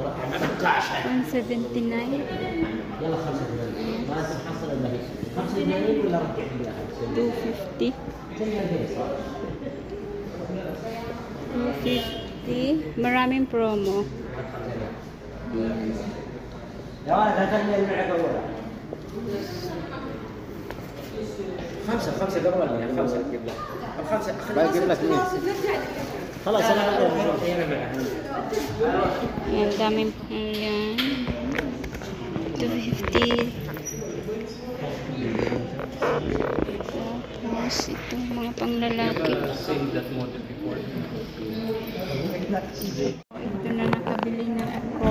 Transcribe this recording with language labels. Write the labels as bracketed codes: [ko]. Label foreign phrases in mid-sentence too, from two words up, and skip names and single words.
[tl] 179. 250. 250. Maraming promo. Ayan. [ar] خمسة قبل يعني خمسة جيب لك خمسة بجيب لك 100 خلاص انا [tl] Ayan, daming ayan. 250. Tapos ito, mga panglalaki. Ito na nakabili na ako.